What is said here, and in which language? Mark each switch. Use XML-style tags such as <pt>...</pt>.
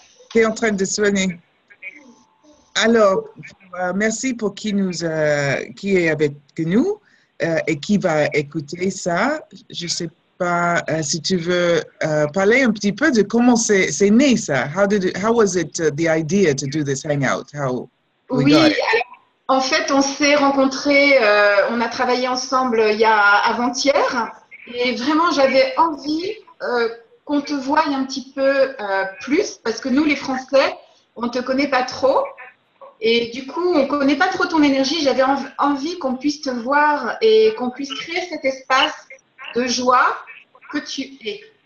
<fr>Tu es en train de soigner. Alors, merci pour qui est avec nous et qui va écouter ça. Je ne sais pas si tu veux parler un petit peu de comment c'est né ça.</fr> <en>How was it the idea to do this hangout? How we got it?</en> <fr>Alors, en fait, on s'est rencontrés, on a travaillé ensemble il y a avant-hier et vraiment j'avais envie qu'on te voie un petit peu plus parce que nous les Français, on ne te connaît pas trop. Et du coup, on ne connaît pas trop ton énergie. J'avais envie qu'on puisse te voir et qu'on puisse créer cet espace de joie que tu es.</fr>